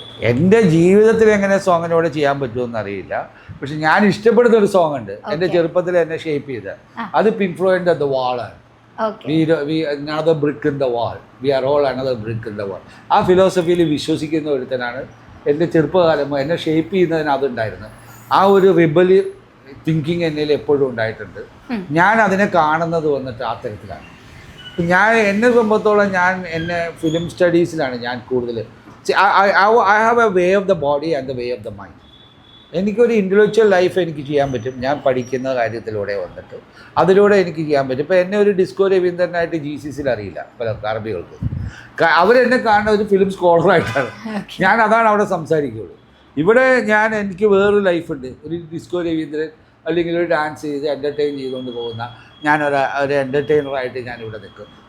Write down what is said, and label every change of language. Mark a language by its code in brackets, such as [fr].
[ml] എൻ്റെ ജീവിതത്തിൽ എങ്ങനെ സോങ്ങിനോട് ചെയ്യാൻ പറ്റുമെന്ന് അറിയില്ല. പക്ഷെ ഞാൻ ഇഷ്ടപ്പെടുന്ന ഒരു സോങ് ഉണ്ട്, എൻ്റെ ചെറുപ്പത്തിൽ എന്നെ ഷേപ്പ് ചെയ്ത്. അത് pink ഫ്ലോയിഡിൻ്റെ the വാളാണ്. [en] another brick in the wall. We are all another brick in the wall. [ml] ആ ഫിലോസഫിയിൽ വിശ്വസിക്കുന്ന ഒരുത്തനാണ്. എൻ്റെ ചെറുപ്പകാലം എന്നെ ഷേപ്പ് ചെയ്യുന്നതിന് അതുണ്ടായിരുന്നു. ആ ഒരു റിബൽ തിങ്കിങ് എന്നിൽ എപ്പോഴും ഉണ്ടായിട്ടുണ്ട്. ഞാൻ അതിനെ കാണുന്നത് വന്നിട്ട് ആ തരത്തിലാണ്. എന്നെ സംബന്ധിച്ചോളം എന്നെ ഫിലിം സ്റ്റഡീസിലാണ് ഞാൻ കൂടുതൽ. [en] I have a way of the body and the way of the mind. [ml] എനിക്കൊരു ഇൻ്റലക്ച്വൽ ലൈഫ് എനിക്ക് ചെയ്യാൻ പറ്റും. ഞാൻ പഠിക്കുന്ന കാര്യത്തിലൂടെ വന്നിട്ട് അതിലൂടെ എനിക്ക് ചെയ്യാൻ പറ്റും. ഇപ്പോൾ എന്നെ ഒരു ഡിസ്കോ രവീന്ദ്രനായിട്ട് GCCയിൽ അറിയില്ല പല അറബികൾക്ക്. അവരെന്നെ കാണുന്ന ഒരു ഫിലിം സ്കോളറായിട്ടാണ്. ഞാൻ അതാണ് അവിടെ സംസാരിക്കുകയുള്ളൂ. ഇവിടെ എനിക്ക് വേറൊരു ലൈഫുണ്ട്. ഒരു ഡിസ്കോ രവീന്ദ്രൻ അല്ലെങ്കിൽ ഒരു ഡാൻസ് ചെയ്ത് എൻ്റർടൈൻ ചെയ്തുകൊണ്ട് പോകുന്ന ഒരു എൻ്റർടൈനറായിട്ട് ഞാനിവിടെ നിൽക്കും.